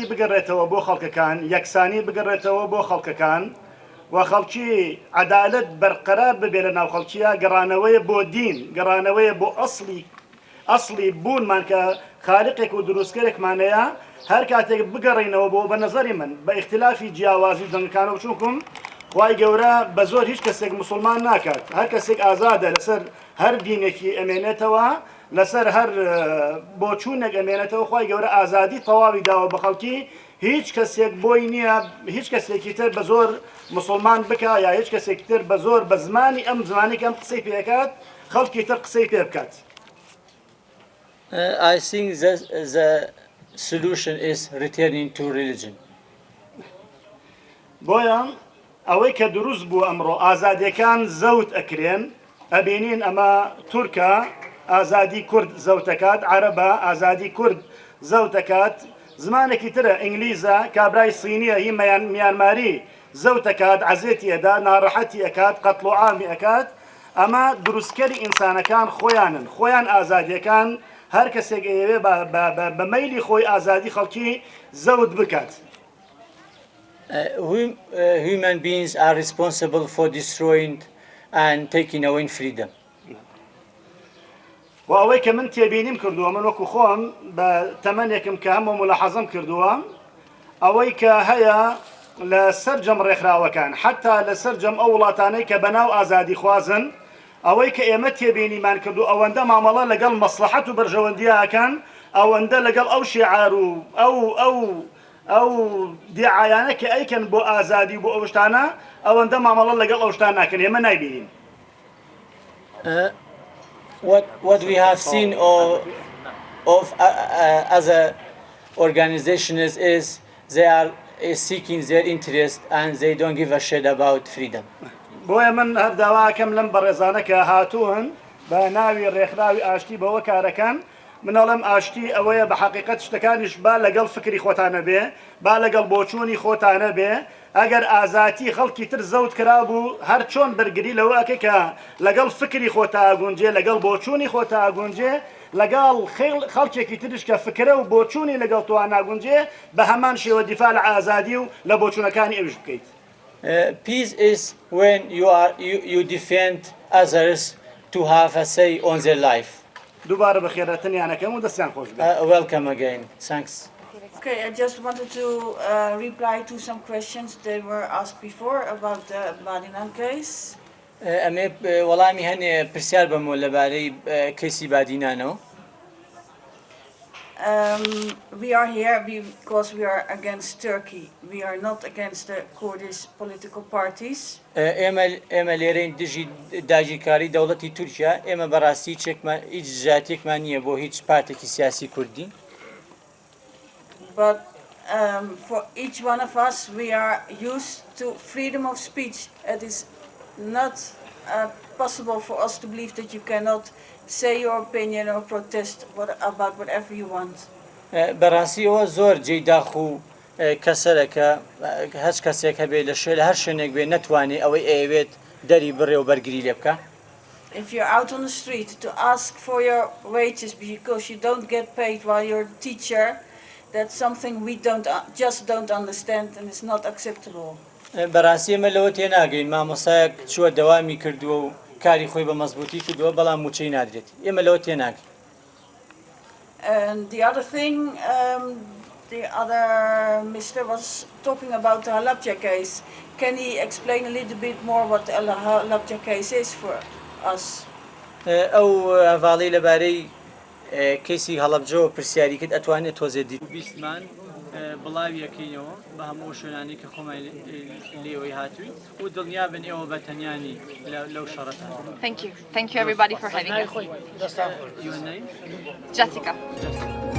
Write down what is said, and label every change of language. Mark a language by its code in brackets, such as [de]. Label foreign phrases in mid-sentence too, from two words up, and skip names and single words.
[ckb] بگەڕێتەوە بۆ خەڵکەکان، یەکسانی بگەڕێتەوە بۆ خەڵکەکان و خەڵکی عەدالەت بەرقەرار ببێ لە ناو خەڵکیە، گەڕانەوەیە بۆ دین، گەڕانەوەیە بۆ ئەسڵی بوونمان کە خالقێک و دروستکەرێکمانەیە، هەر کاتێک بگەڕینەوە بۆ بە نەزەری من بە ئیختلافی جیاوازی دەنگەکانە و چونکم خوای گەورە بە زۆر هیچ کەسێک مسلمان ناکات، هەر کەسێک ئازادە لەسەر هەر دینێکی ئەمێنێتەوە، لەسەر هەر بۆچوونێک ئەمێنێتەوە. خوای گەورە ئازادی تەواوی داوە بە خەڵکی، هیچ کەسێک بۆی نییە هیچ کەسێکی تر بە زۆر مسلمان بکە یا هیچ کەسێکی تر بە زۆر بە زمانی ئەم زمانی کەم قسەی پێکات خەڵکی تر قسەی پێ بکات. [en] I think that the solution is returning to religion. [ckb] بۆیە ئەوەی کە دروست بوو ئەمڕۆ ئازادیەکان زەوت ئەکرێن، ئەبینین ئەمە تورکە ئازادی کورد زەوتەکات، عەرەبە ئازادی کورد زەوتەکات، زمانێکی ترە ئینگلیزە کابرای سینیە هی میانماری زەوتەکات، عەزێتی ئەدا، ناڕەحەتی ئەکات، قەتڵ و عامی ئەکات. ئەمە دروستکەری ئینسانەکان خۆیانن، خۆیان ئازادیەکان هەر کەسێک ئەوێ بە مەیلی خۆی ئازادی خەڵکی زەوت بکات. [en] Human beings are responsible for destroying and taking away freedom. [ckb] و ئەوەی کە من تێبینیم کردووە، من وەکو خۆم بە تەمەنێکم کە هەموو ملاحەزەم کردووە، ئەوەی کە هەیە لە سەرجەم ڕێکخراوەکان حتا لە سەرجەم ئەو وڵاتانەی کە بەناو ئازادی خوازن، ئەوەی کە ئێمە تێبینیمان کردو ئەوەندە مامەڵە لەگەڵ مەسلحەت و بەرژەوەندیەکان، ئەوەندە لەگەڵ ئەو شیعار و ئەو دیعایانە کە ئەیکەن بۆ ئازادی و بۆ ئەو شتانە، ئەوەندە مامەڵە لەگەڵ ئەو شتان ناکەن، ئێمە نایبینین. [en] What we have seen of other organizations is they are seeking their interest and they don't give a shit about freedom. [ckb] بۆیە من هەر داواکەم لەم بەڕێزانە کە هاتوون بە ناوی ڕێکخراوی ئاشتی بەوە کارەکان، منەڵم ئاشتی ئەوەیە بە حەقیقەت شتەکانیش با لەگەڵ فکری خۆتانە بێ، با لەگەڵ بۆچوونی خۆتانە بێ. ئەگەر ئازاتی خەڵکی تر زەوت کرابوو هەر چۆن بەرگری لەوە ئەکەی کە لەگەڵ فکری خۆتا ئاگونجێ، لەگەڵ بۆچوونی خۆتا ئاگونجێ، لەگەڵ خەڵکێکی ترش کە فکرە و بۆچوونی لەگەڵ توان ئاگونجێ، بە هەمان شێوە دیفاع لە ئازادی و لە بۆچوونەکانی ئەوش بکەیت. [en] Peace is when you defend others to have a say on their life. [ckb] دووبارە بەخێرەتنیانەکەم و دەستیان خۆش بێت. [en] Welcome again. Thanks. Okay, I just wanted to reply to some questions that were asked before about the Badinan case. [ckb] ئەمێ وەڵامی هەنێ پرسیار بەمەوە لەبارەی کەیسی بادینانەوە. [en] We are here because we are against Turkey. We are not against the Kurdish political parties. [ckb] ئێمە لێرەین دژی داگیرکاری دەوڵەتی تورکیا، ئێمە بەڕاستی هیچ ژاتێکمان نییە بۆ هیچ پارتێکی سیاسی کوردی. [en] But for each one of us, we are used to freedom of speech. It is not possible for us to believe that you cannot say your opinion or protest about whatever you want. [ckb] بەڕاستی ئەوە زۆر جێی داخ و کەسەرەکە هەچ کەسێک هەبێت لە هەر شوێنێک بێ نەتوانێت ئەوەی ئەوێت دەری بڕێ و بەرگری لێ بکە. [en] If you're out on the street to ask for your wages because you don't get paid while you're a teacher, that's something we just don't understand and it's not acceptable. [ckb] بەڕاستی ئێمە لەوە تێناگەین، مامۆستایەک چووە دەوامی کردووە و کاری خۆی بە مەزبوطی کردووە بەڵام موچەی نادرێت ئێمە لەوە تێناگەین. [en] And the other thing, the other Mr. was talking about the Halabja case. Can he explain a little bit more what the Halabja case is for us? [ckb] ئەو هەواڵەی لەبارەی کەیسی هەڵەبجەوە پرسیاری کرد ئەتوانێت تۆزێ بیستمان بڵاوی یەکەینەوە بە هەموو شوێنانی کە خۆمان لێەوەی هاتووی و دڵنیا بن ئێوە بە تەنیانی لەو شەڕەتان. [en] Thank you everybody for having us. Your name? Jessica.